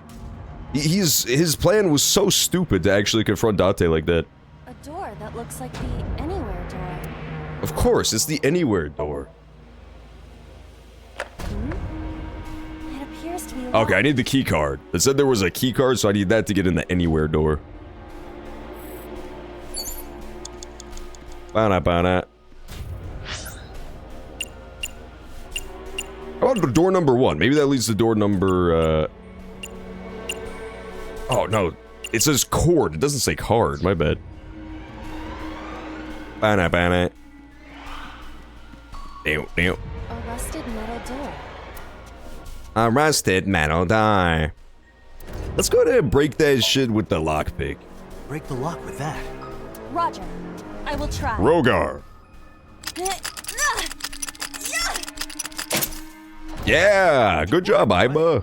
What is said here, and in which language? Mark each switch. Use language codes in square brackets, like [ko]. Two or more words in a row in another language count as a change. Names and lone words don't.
[en] His plan was so stupid to actually confront Date like that. A door that looks like the Anywhere door. Of course, it's the Anywhere door. It appears to be locked. Okay, I need the key card. It said there was a key card, so I need that to get in the Anywhere door. Ba-na-ba-na. How about door number 1? Maybe that leads to door number, Oh, no. It says cord. It doesn't say card. My bad. Ba-na-ba-na. Damn. A rusted metal door. Arrested, man, I'll die. Let's go ahead and break that shit with the lockpick. Break the lock with that. Roger. I will try. Rogar. Yeah, good job, Iba.